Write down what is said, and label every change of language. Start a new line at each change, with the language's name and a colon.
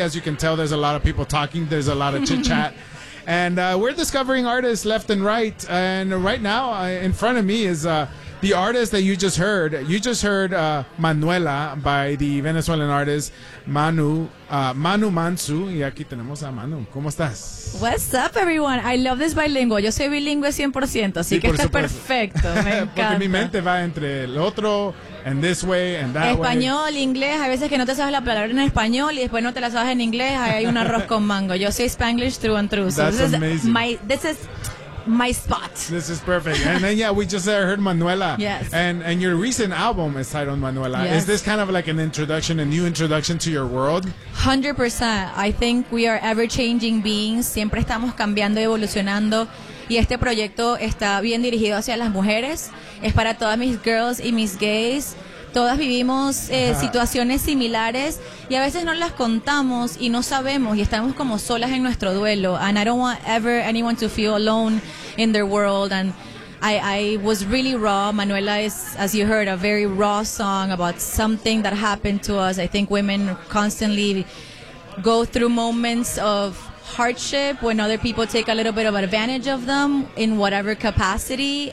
English: As you can tell, there's a lot of people talking. There's a lot of chit-chat. And we're discovering artists left and right. And right now, in front of me is the artist that you just heard. You just heard Manuela by the Venezuelan artist Manu Manu Mansu.
Spanish: Y aquí tenemos a Manu. ¿Cómo estás?
English: What's up, everyone? I love this bilingual.
Spanish: Yo soy bilingüe 100%, así que está perfecto. Me encanta. Porque mi mente va entre el otro,
English: and this way, and that
Spanish: español,
English: way.
Spanish: Inglés. Hay veces que no te sabes la palabra en español y después no te la sabes en inglés. Ahí hay un arroz con mango. Yo soy
English: Spanglish true and true. That's so this amazing. Is my, my spot. This is perfect. And then, yeah, we just heard Manuela. Yes. And your recent album is titled Manuela. Yes. Is this kind of like an introduction, a new introduction to your world? 100%. I think we are ever-changing beings.
Spanish: Siempre estamos cambiando y evolucionando. Y este proyecto está bien dirigido hacia las mujeres. Es para todas mis girls y mis gays. Todas vivimos situaciones similares y a veces no las contamos y no sabemos y estamos como solas en nuestro duelo.
English: And I don't want ever anyone to feel alone in their world. And I was really raw. Manuela is, as you heard, a very raw song about something that happened to us. I think women constantly go through moments of hardship when other people take a little bit of advantage of them in whatever capacity.